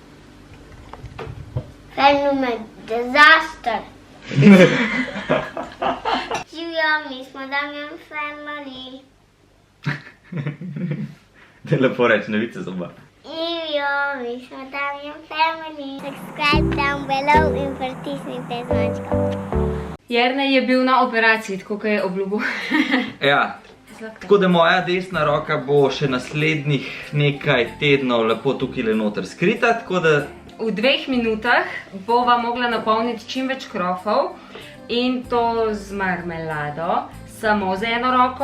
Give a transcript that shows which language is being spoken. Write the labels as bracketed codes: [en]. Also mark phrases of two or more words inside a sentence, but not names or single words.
[sl] Fenomen, disaster. Živijo, mi smo Damjan family. Te lepo reči, novice zoba. Živijo, mi smo Damjan family. [en] Subscribe down below [sl] in pritisnite zvončko. Jernej je bil na operaciji, tako kot je obljubil. Ja, tako da moja desna roka bo še naslednjih nekaj tednov lepo tukaj noter skrita, tako da... V 2 minutah bova mogla napolniti čim več krofov in to z marmelado, samo z eno roko.